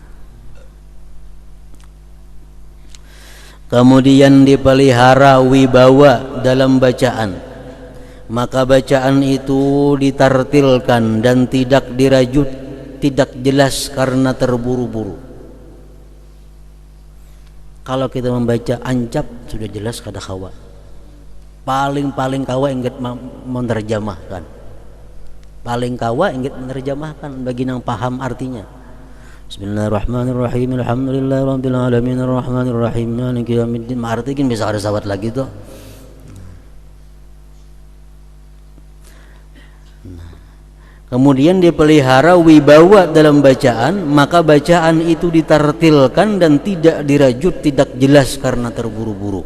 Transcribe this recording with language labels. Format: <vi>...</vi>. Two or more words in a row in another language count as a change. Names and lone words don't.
<id>Kemudian dipelihara wibawa dalam bacaan. Maka bacaan itu ditartilkan dan tidak dirajut, tidak jelas karena terburu-buru.</id> <bjn>Kalau kita membaca ancap sudah jelas kada kawa. Paling kawa ingat menerjemahkan. Paling kawa ingat menerjemahkan bagi yang paham artinya.</bjn> <ar>بسم الله الرحمن الرحيم. الحمد لله رب العالمين الرحمن الرحيم مالك يوم الدين.</ar> <id>Artinya bisa ada</id> <bjn>sawat lagi tuh.</bjn> <id>Kemudian dipelihara wibawa dalam bacaan, maka bacaan itu ditartilkan dan tidak dirajut, tidak jelas karena terburu-buru.</id>